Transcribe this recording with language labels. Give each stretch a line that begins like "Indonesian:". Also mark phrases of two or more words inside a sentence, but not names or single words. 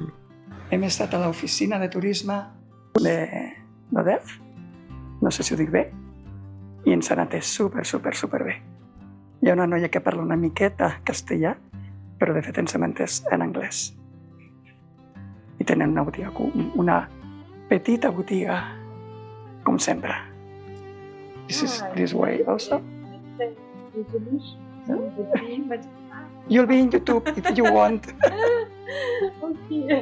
Catalan: Hem estat a l'oficina de turisme de l'ODEF, no sé si ho dic bé, i ens han atès super bé. Hi ha una noia que parla una miqueta castellà, però de fet ens hem entès en anglès. I tenen una petita botiga, com sempre.
English: This is this way also. You'll be in YouTube if you want. Okay.